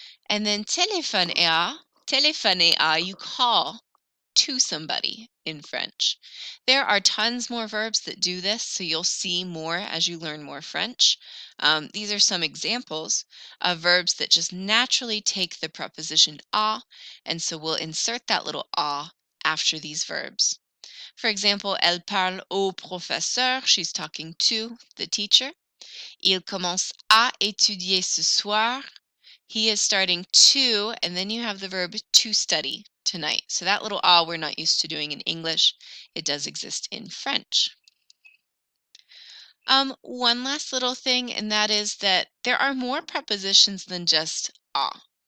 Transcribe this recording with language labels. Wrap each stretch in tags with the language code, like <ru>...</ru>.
<en>And then téléphoner à, you call to somebody in French. There are tons more verbs that do this, so you'll see more as you learn more French. These are some examples of verbs that just naturally take the preposition à, and so we'll insert that little à after these verbs. For example,</en> <fr>elle parle au professeur.</fr> <en>She's talking to the teacher.</en> <fr>Il commence à étudier ce soir.</fr> <en>He is starting to, and then you have the verb to study tonight. So that little "ah" we're not used to doing in English. It does exist in French. One last little thing, and that is that there are more prepositions than just "ah."</en>